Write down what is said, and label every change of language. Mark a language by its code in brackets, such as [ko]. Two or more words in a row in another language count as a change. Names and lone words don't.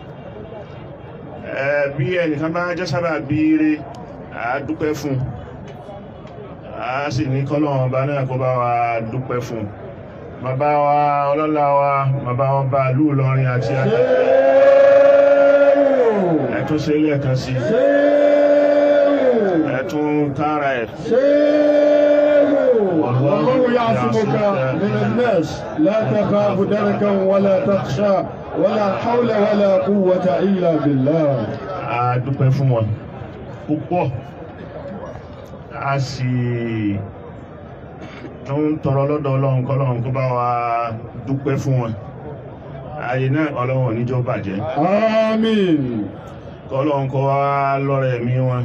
[yo] Bí ẹnìkan bá jẹ́ sábàbí rẹ̀, a dúpẹ́ fún, a sì ní kọ́lọ́run bá náà kó bá wa dúpẹ́ fún. Bàbá wa ọlọ́lá wa, bàbá wọn bá lú Ìlọrin àti ẹ̀tún sí ilé ẹ̀kan sí, ẹ̀tún kára ẹ̀. [ar] والله يعصمك من الناس لا تخاف دركا ولا تخشى ولا حول ولا قوة إلا بالله. [yo] A dúpẹ́ fún wọn púpọ̀, a sì tún tọrọ lọ́dọ̀ Ọlọ́run kọ́lọ́run kó bá wa dúpẹ́ fún wọn. Ayé náà Ọlọ́run ò ní jẹ́ ó bàjẹ́. Àmín. Kọ́lọ́run kó wá lọ́rẹ̀ ẹ̀mí wọn.